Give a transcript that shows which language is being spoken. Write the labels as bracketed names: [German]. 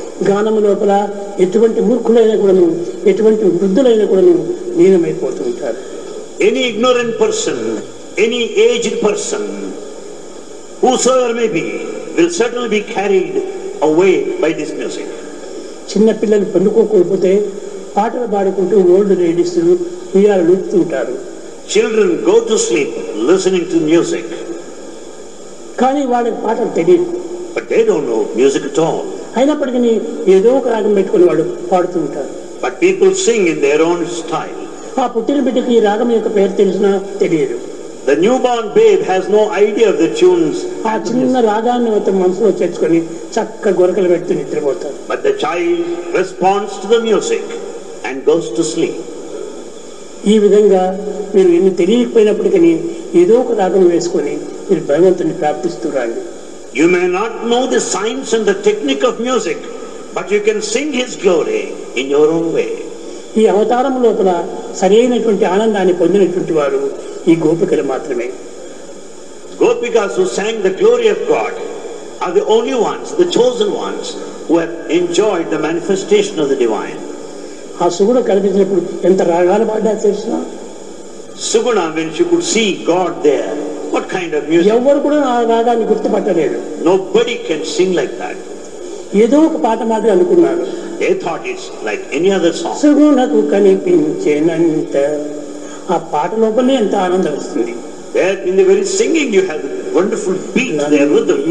[Telugu] గానము లోపల ఎటువంటి మూర్ఖులైనా కూడాను ఎటువంటి వృద్ధులైనా కూడాను లీనమైపోతూ ఉంటారు. [English] Any ignorant person, any aged person, whosoever may be, will certainly be carried away by this music. [Telugu] చిన్న పిల్లలు పండుకోకపోతే పాటలు పాడుకుంటూ [English] old ladies [Telugu] ఉయ్యాలు లూపుతూ ఉంటారు. [English] Children go to sleep listening to music. [Telugu] కానీ వాళ్ళకి పాటలు తెలియదు. [English] But they don't know music at all. [Telugu] అయినప్పటికీ ఏదో ఒక రాగం పెట్టుకుని వాడు పాడుతూ ఉంటారు. [English] But people sing in their own style. [Telugu] ఆ పుట్టిన బిడ్డకి ఈ రాగం యొక్క పేరు తెలిసినా తెలియదు. [English] The newborn babe has no idea of the tunes. [Telugu] ఆ చిన్న రాగాన్ని మొత్తం మనసులో చేర్చుకొని చక్క గొరకలు పెడుతూ నిద్రపోతారు. [English] But the child responds to the music and goes to sleep. [Telugu] ఈ విధంగా మీరు ఎన్ని తెలియకపోయినప్పటికీ ఏదో ఒక రాగం వేసుకొని మీరు భగవంతుని ప్రార్థిస్తూ రండి. [English] You may not know the science and the technique of music, but you can sing His glory in your own way. [Telugu] ఈ అవతారం లోపల సరైనటువంటి ఆనందాన్ని పొందినటువంటి వారు ఈ గోపికలు మాత్రమే. [English] Gopikas who sang the glory of God are the only ones, the chosen ones, who have enjoyed the manifestation of the divine. [Telugu] ఆ సుగుణ కనిపించినప్పుడు ఎంత రాగాలు పాడ్డా తెలుసునా? [English] Suguna, when she could see God there, what kind of music? [Telugu] ఎవరు కూడా ఆ రాగాన్ని గుర్తుపట్టలేరు. [English] Nobody can sing like that. [Telugu] ఏదో ఒక పాట మాత్రం అనుకున్నారు. [English] They thought it's like any other song. [Telugu] సుగుణకు కనిపించేనంత ఆ పాట లోపలే ఎంత ఆనందం వస్తుంది. [English] There in the very singing you have the wonderful beat, their rhythm.